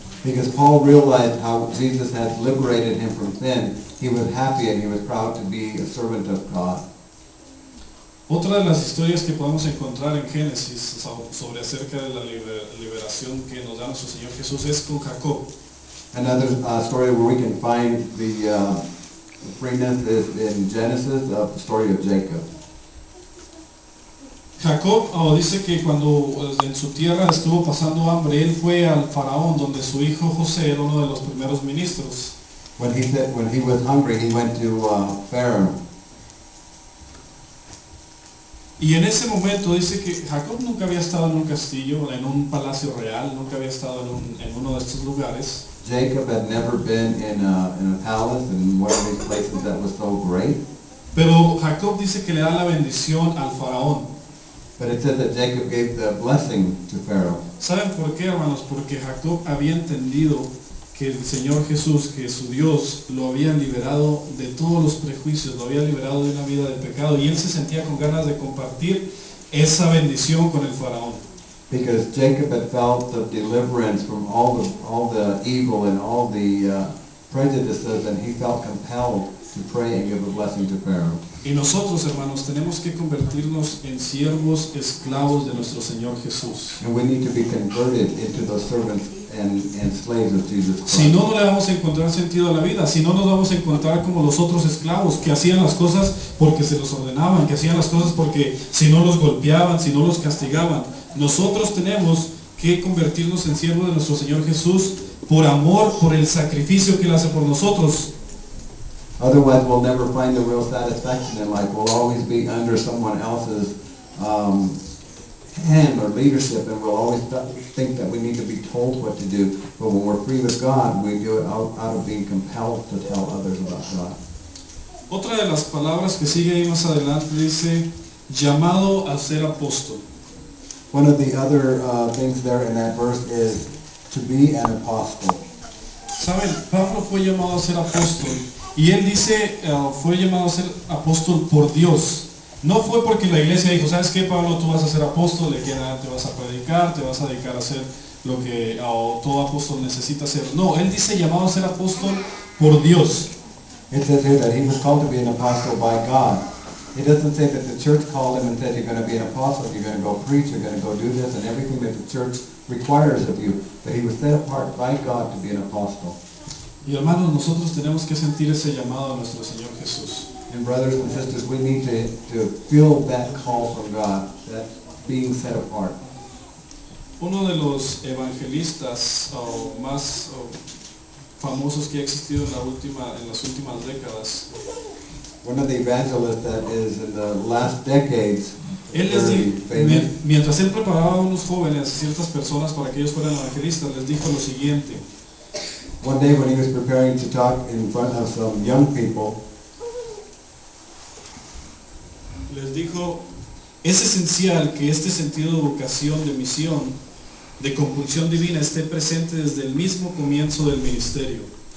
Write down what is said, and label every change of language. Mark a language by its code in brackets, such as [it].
[en] Because Paul realized how Jesus had liberated him from sin, he was happy and he was proud to be a servant of God. [es] Otra de las historias que podemos encontrar en Génesis sobre acerca de la liberación que nos da nuestro Señor Jesús es con Jacob. [en] Another story where we can find the freeness is in Genesis, the story of Jacob. [es] Jacob dice que cuando en su tierra estuvo pasando hambre, él fue al faraón donde su hijo José era uno de los primeros ministros. [en] When he was hungry, he went to Pharaoh. [es] Y en ese momento dice que Jacob nunca había estado en un castillo, en un palacio real, nunca había estado en uno de estos lugares. [en] Jacob had never been in a palace, in one of these places that was so great. [es] Pero Jacob dice que le da la bendición al faraón. [en] But it says that Jacob gave the blessing to Pharaoh. [es] ¿Saben por qué, hermanos? Porque Jacob había entendido que el Señor Jesús, que su Dios, lo había liberado de todos los prejuicios, lo había liberado de una vida de pecado, y él se sentía con ganas de compartir esa bendición con el faraón. [en] Because Jacob had felt the deliverance from all the evil and all the prejudices, and he felt compelled to pray and give a blessing to Pharaoh. [es] Y nosotros, hermanos, tenemos que convertirnos en siervos esclavos de nuestro Señor Jesús. [en] And we need to be converted into those servants and slaves of Jesus Christ. [es] Si no, no le vamos a encontrar sentido a la vida. Si no, nos vamos a encontrar como los otros esclavos que hacían las cosas porque se los ordenaban, que hacían las cosas porque si no los golpeaban, si no los castigaban. Nosotros tenemos que convertirnos en siervos de nuestro Señor Jesús por amor, por el sacrificio que Él hace por nosotros. [en] Otherwise, we'll never find the real satisfaction in life. We'll always be under someone else's hand or leadership, and we'll always think that we need to be told what to do. But when we're free with God, we do it out of being compelled to tell others about God. [es] Otra de las palabras que sigue ahí más adelante dice, llamado a ser apóstol. [en] One of the other things there in that verse is to be an apostle. [es] Saben, Pablo fue llamado a ser apóstol y él dice, fue llamado a ser apóstol por Dios. No fue porque la iglesia dijo, ¿sabes qué, Pablo? Tú vas a ser apóstol, de aquí en adelante vas a predicar, te vas a dedicar a hacer lo que todo apóstol necesita hacer. No, él dice llamado a ser apóstol por Dios. [en] It says here that he was called to be an apostle by God. It doesn't say that the church called him and said, you're going to be an apostle, you're going to go preach, you're going to go do this, and everything that the church requires of you. But he was set apart by God to be an apostle. [es] Y hermanos, nosotros tenemos que sentir ese llamado a nuestro Señor Jesús. [en] And brothers and sisters, we need to feel that call from God, that being set apart. [es] Uno de los evangelistas más famosos que ha existido en las últimas décadas, [en] one of the evangelists that is in the last decades, [es] él les [en] very famous. [es] mientras él preparaba a unos jóvenes, ciertas personas para que ellos fueran evangelistas, les dijo lo siguiente. [en] One day when he was preparing to talk in front of some young people, [es] Les dijo, es esencial que este sentido de vocación, de misión, de compulsión divina esté presente desde el mismo comienzo del ministerio.